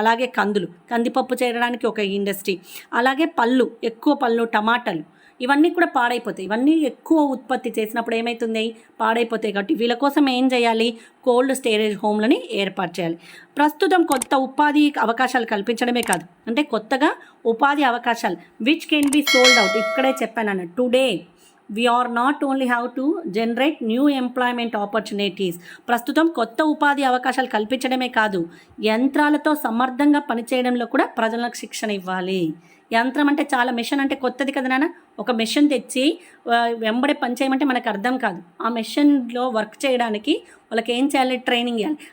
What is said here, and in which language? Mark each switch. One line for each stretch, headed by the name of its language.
Telugu: అలాగే కందిపప్పు చేయడానికి ఒక ఇండస్ట్రీ. అలాగే ఎక్కువ పళ్ళు, టమాటాలు ఇవన్నీ కూడా పాడైపోతాయి. ఇవన్నీ ఎక్కువ ఉత్పత్తి చేసినప్పుడు ఏమవుతుంది, పాడైపోతాయి. కాబట్టి వీళ్ళ కోసం ఏం చేయాలి, కోల్డ్ స్టోరేజ్ హోమ్లని ఏర్పాటు చేయాలి. ప్రస్తుతం కొత్త ఉపాధి అవకాశాలు కల్పించడమే కాదు, అంటే కొత్తగా ఉపాధి అవకాశాలు
English: Which can be sold out.
Telugu: ఇక్కడే చెప్పాను,
English: Today we are not only have to generate new employment opportunities.
Telugu: ప్రస్తుతం కొత్త ఉపాధి అవకాశాలు కల్పించడమే కాదు, యంత్రాలతో సమర్థంగా పనిచేయడంలో కూడా ప్రజలకు శిక్షణ ఇవ్వాలి. యంత్రం అంటే చాలా, మెషిన్ అంటే కొత్తది కదా నాన్న. ఒక మెషిన్ తెచ్చి వెంబడే పని చేయమంటే మనకు అర్థం కాదు. ఆ మెషిన్లో వర్క్ చేయడానికి వాళ్ళకి ఏం చేయాలి, ట్రైనింగ్ ఇవ్వాలి.